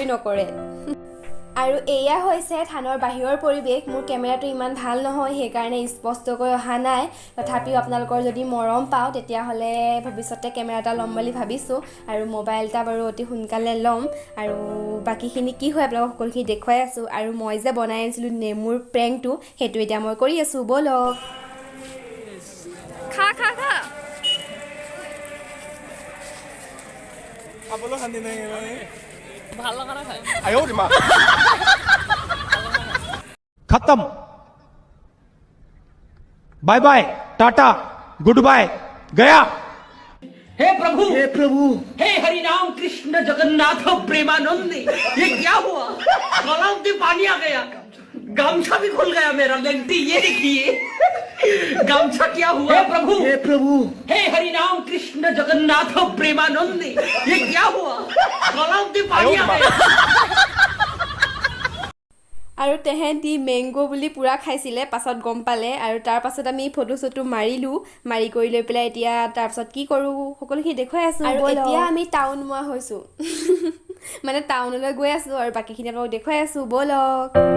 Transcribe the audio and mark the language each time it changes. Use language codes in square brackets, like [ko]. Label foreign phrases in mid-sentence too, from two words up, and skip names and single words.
[as] নকৰে আৰু এয়া হৈছে থানৰ বাহিৰৰ পৰিৱেশ মোৰ কেমেৰাটো ইমান ভাল নহয় সেইকাৰণে স্পষ্টকৈ অহা নাই তথাপিও আপোনালোকৰ যদি মৰম পাওঁ তেতিয়াহ'লে ভৱিষ্যতে কেমেৰা এটা ল'ম বুলি ভাবিছোঁ আৰু মোবাইল এটা বাৰু অতি সোনকালে ল'ম আৰু বাকীখিনি কি হয় আপোনালোকক সকলোখিনি দেখুৱাই আছোঁ আৰু মই যে বনাই আনিছিলোঁ নেমুৰ প্ৰেংকটো সেইটো এতিয়া মই কৰি আছোঁ ব'লক খা খা খা খাবলৈ শান্তি নাই ভাল লগা নাই খাই আয়ো মা [en] खत्म bye bye tata good bye गया [hi] हे प्रभु हे हरि राम कृष्ण जगन्नाथ प्रेमानंद ये क्या हुआ गलाव में पानी आ गया गमछा भी खुल गया मेरा लेंटी ये देखिए गमछा क्या हुआ हे प्रभु हे हरि राम कृष्ण जगन्नाथ प्रेमानंद ये क्या हुआ गलाव में पानी आ गया [as] আৰু তেহেঁতি মেংগ' বুলি পূৰা খাইছিলে পাছত গম পালে আৰু তাৰপাছত আমি ফটো চটো মাৰিলোঁ মাৰি কৰি লৈ পেলাই এতিয়া তাৰপাছত কি কৰোঁ সকলোখিনি দেখুৱাই আছোঁ আৰু এতিয়া আমি টাউন মোৱা হৈছোঁ মানে টাউনলৈ গৈ আছোঁ আৰু বাকীখিনি আপোনালোকক দেখুৱাই আছোঁ ব'লক